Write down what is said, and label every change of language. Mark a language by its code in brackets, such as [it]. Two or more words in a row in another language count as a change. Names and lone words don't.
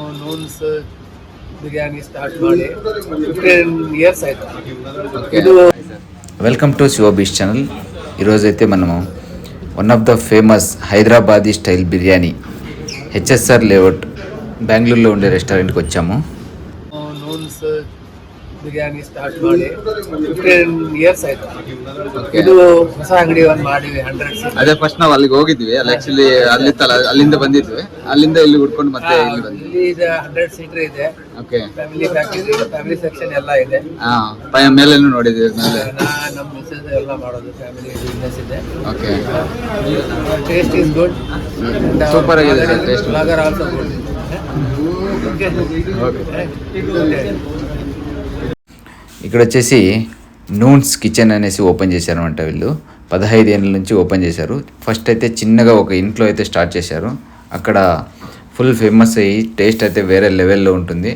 [kn] ನೂನ್ಸ್ ಬಿರಿಯಾನಿ ಸ್ಟಾರ್ಟ್ ಮಾಡಿ 15 years ಆಯ್ತು. ಇದು [en] welcome to Shiva Beach channel. [te] ఈరోజైతే మనము [en] one of the famous Hyderabadi style biryani [te] హెచ్ఎస్ఆర్ లేఅవుట్ బెంగళూరులో ఉండే రెస్టారెంట్కి వచ్చాము. [kn] ನೂನ್ಸ್ ಬಿರಿಯಾನಿ ಸ್ಟಾರ್ಟ್ ಮಾಡಿ 15 years ಆಯ್ತು. ಇದು ಹೊಸ ಅಂಗಡಿ ಒಂದು ಮಾಡಿವಿ 100 seat. ಅದೇ ಫಸ್ಟ್ ನಾವು ಅಲ್ಲಿಗೆ ಹೋಗಿದ್ವಿ. ಅಲ್ಲಿ ಆಕ್ಚುಲಿ ಅಲ್ಲಿಂದ ಬಂದಿದ್ವಿ. ಅಲ್ಲಿಂದ ಇಲ್ಲಿ ಹುಡ್ಕೊಂಡು ಮತ್ತೆ ಇಲ್ಲಿ ಬಂದ್ವಿ. ಇಲ್ಲಿ ಇದೆ 100 seater ಇದೆ. ಓಕೆ, [en] family package, family section [kn] ಎಲ್ಲ ಇದೆ. ಮೇಲೇನು ನೋಡಿದ್ವಿ. ಮೇಲೆ ನಮ್ಮ ಮಿಸಸ್ ಎಲ್ಲ ಮಾಡೋದು [en] family business [kn] ಇದೆ. ಓಕೆ, [en] taste is good. [kn] ಸೂಪರ್ ಆಗಿದೆ ಸರ್ ಟೇಸ್ಟ್. [en] flavour also good. [te] ఇక్కడ వచ్చేసి నూన్స్ కిచెన్ అనేసి ఓపెన్ చేశారనమాట. వీళ్ళు 15 ఏళ్ళ నుంచి ఓపెన్ చేశారు. ఫస్ట్ అయితే చిన్నగా ఒక ఇంట్లో అయితే స్టార్ట్ చేశారు. అక్కడ ఫుల్ ఫేమస్ అయ్యి టేస్ట్ అయితే వేరే లెవెల్లో ఉంటుంది.